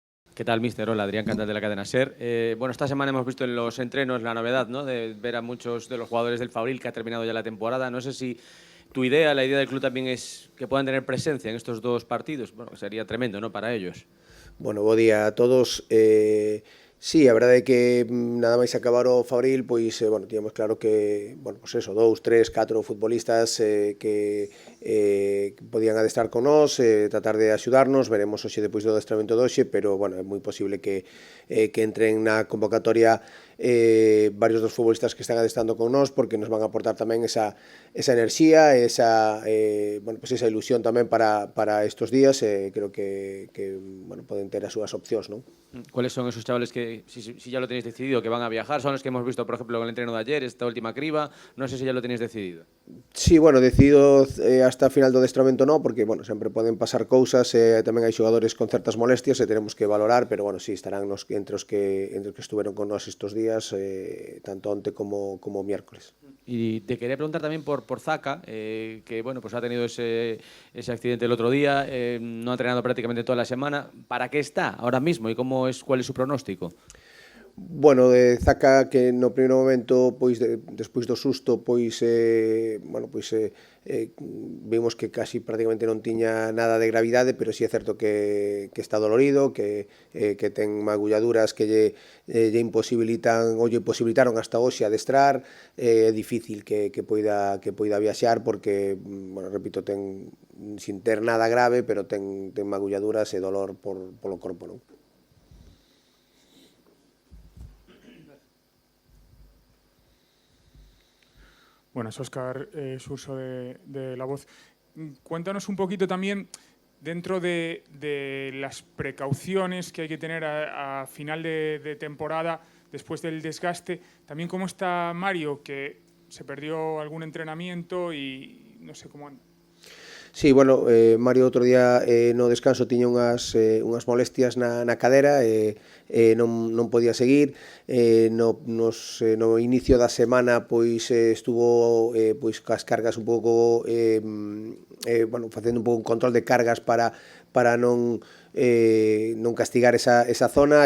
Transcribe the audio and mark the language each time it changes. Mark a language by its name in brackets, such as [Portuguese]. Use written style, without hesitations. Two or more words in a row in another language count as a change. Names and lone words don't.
[Spanish] ¿Qué tal, míster? Hola, Adrián Cantal de la cadena SER. Bueno, esta semana hemos visto en los entrenos la novedad, ¿no?, de ver a muchos de los jugadores del Fabril que ha terminado ya la temporada. No sé si tu idea, la idea del club también es que puedan tener presencia en estos dos partidos. Bueno, sería tremendo, ¿no?, para ellos. [Galician] Bueno, bo día a todos. Sí, a verdade é que nada máis acabar o Fabril, pois, bueno, tíamos claro que, bueno, pois eso, 2, 3, 4 futbolistas que podían adestrar con nós, tratar de axudarnos, veremos hoxe depois do adestramento de hoxe, pero, bueno, é moi posible que entren na convocatoria varios dos futbolistas que están adestrando con nós, porque nos van a aportar tamén esa enerxía, bueno, pues esa ilusión tamén para estos días. Creo que bueno, poden ter as súas opcións, non? [Spanish] ¿Cuáles son esos chavales que, si ya lo tenéis decidido, que van a viajar? ¿Son los que hemos visto, por ejemplo, en el entreno de ayer, esta última criba? No sé si ya lo tenéis decidido. [Galician] Sí, bueno, decidido hasta a final do adestramento non, porque, bueno, sempre poden pasar cousas, tamén hai xogadores con certas molestias e teremos que valorar, pero, bueno, sí, estarán entre os que estuveron con nós estes días, tanto onte como miércoles. [Spanish] Y te quería preguntar también por Zaka, que bueno, pues ha tenido ese accidente el otro día, no ha entrenado prácticamente toda la semana. ¿Para qué está ahora mismo y cuál es su pronóstico? [Galician] Bueno, Zaka, que no primeiro momento, pois despois do susto, pois bueno, pois vimos que casi prácticamente non tiña nada de gravidade, pero sí é certo que está dolorido, que ten magulladuras que lle imposibilitan ou lle posibilitaron hasta hoxe adestrar. É difícil que poida viaxar porque, bueno, repito, ten sin ter nada grave, pero ten magulladuras e dolor polo corpo, non? [Spanish] Buenas, Óscar Surso de La Voz. Cuéntanos un poquito también, dentro de las precauciones que hay que tener a final de temporada, después del desgaste, también cómo está Mario, que se perdió algún entrenamiento y no sé cómo anda. [Galician] Sí, bueno, Mario outro día no descanso tiña unhas molestias na cadera e non podía seguir. No inicio da semana pois estuvo pois cas cargas un pouco bueno, facendo un pouco un control de cargas para non castigar esa zona.